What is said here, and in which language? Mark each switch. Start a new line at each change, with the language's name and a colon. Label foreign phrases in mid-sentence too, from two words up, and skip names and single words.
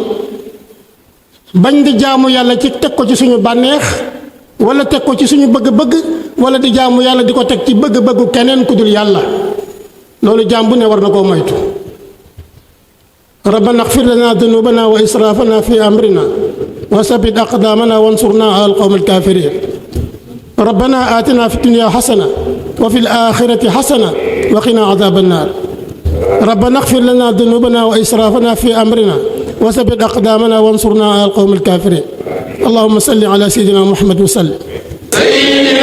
Wolof: bañ di jaamu yàlla ci teg ko ci suñu bànneex wala teg ko ci suñu bëgg-bëgg wala di jaamu yàlla di ko teg ci bëgg-bëggu keneen ku dul yàlla. loolu jaam bu ne war na koo moytu.
Arabic: ربنا اغفر لنا ذنوبنا وإسرافنا في أمرنا وثبت أقدامنا وانصرنا على القوم الكافرين. ربنا آتنا في الدنيا حسنة وفي الآخرة حسنة وقنا عذاب النار. ربنا اغفر لنا ذنوبنا وإسرافنا في أمرنا وثبت أقدامنا وانصرنا على القوم الكافرين. اللهم صل على سيدنا محمد وسلم.